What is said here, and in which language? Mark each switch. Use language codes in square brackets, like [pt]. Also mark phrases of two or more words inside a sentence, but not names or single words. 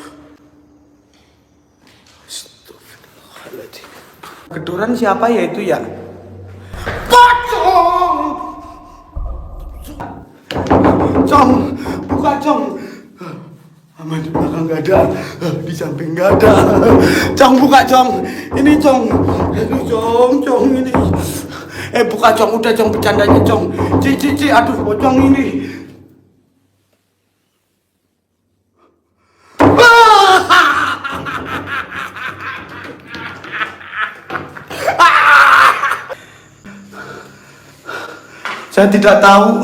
[id] Astagfirullahaladzim. Keduran siapa ya itu ya? Pocong! Cong, buka cong. Aman, di belakang gak ada, di samping gak ada. Cong, buka cong. Ini cong. Aduh cong ini. Buka cong, udah cong, bercandanya cong. Cici, aduh pocong ini. Saya tidak tahu.